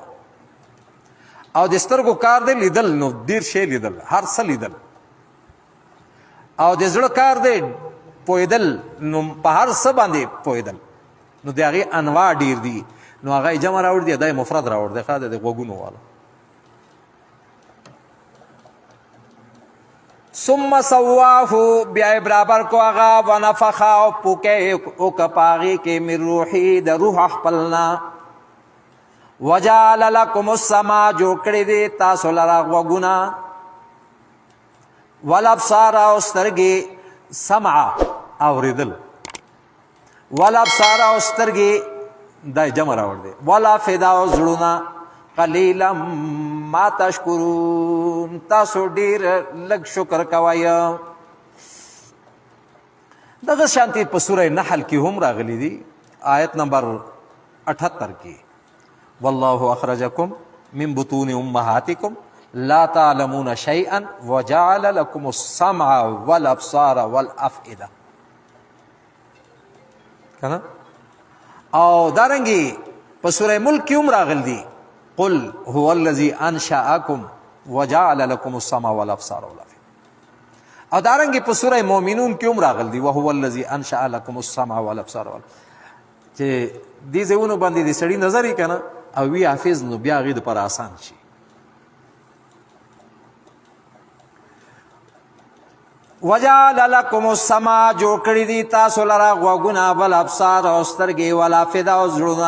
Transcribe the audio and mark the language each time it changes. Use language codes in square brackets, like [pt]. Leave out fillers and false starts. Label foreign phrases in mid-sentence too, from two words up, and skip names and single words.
[ps] او د سترګو کار دی لیدل نو ډېر شی لیدل، هر څه لیدل. او د زړه کار دی پوهېدل نو په هر څه باندې پوهېدل. نو د هغې انواع ډېر دي. نو هغه یې جمع راوړ دی دا یې مفرد راوړ دی ښه د غوږونو والا. [ar] ثم سواه [ps] بیا یې برابر کو هغه ونفخ او پوکې وکړه په هغې کې [ar] من روحي [ps] د روح خپلنا. [ar] وجعل لکم السمع [ps] جوړ کړي دي تاسو لره غوږونه والابصار او سترګې سمع اورېدل والابصار او سترګې دا جمع راوړ دی والافئده او زړونه [ar] قلیلا ما تشکرون [ps] تاسو ډېر لږ شکر کوئ. دغه شانتې په سوره نحل کې هم راغلی دي آیت نمبر 78 کې [ar] والله اخرجکم من بطون امهاتکم لا تعلمون شيئا وجعل لكم السمع والابصار والافئده. [ps] کنه او دارنګي په سوره ملک کې هم راغل دي [ar] قل هو الذي انشأكم وجعل لكم السمع والابصار والافئده. [ps] او دارنګي په سوره مؤمنون کې هم راغل دي [ar] وهو الذي انشأ لكم السمع والابصار والافئده. [ps] چې دې ځایونو باندې د سړي نظر یې کنه او وی حافظ نو بیا هغې دپاره آسان شي. [ar] وجعل لکم السمع [ps] جوړ کړي دي تاسو لره غوږونه والابصار او سترګې والافئده او زړونه.